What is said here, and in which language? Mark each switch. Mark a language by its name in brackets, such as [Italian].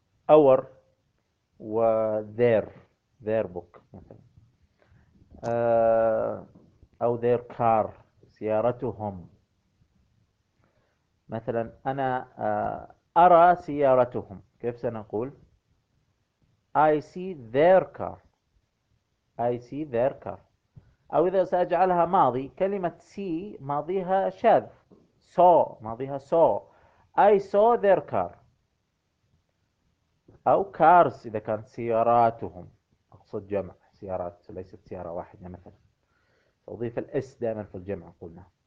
[Arabic] our و [English] their book [Arabic] مثلا، أو [English] their car [Arabic] سيارتهم مثلا. أنا أرى سيارتهم، كيف سنقول [English] I see their car، [Arabic] I see their car. أو إذا سأجعلها ماضي، كلمة see ماضيها شاذ، saw ماضيها saw، [English] I saw their car، [Arabic] أو cars إذا كانت سياراتهم، أقصد جمع سيارات ليست سيارة واحدة مثلا، أضيف الاس دائما في الجمع قلنا.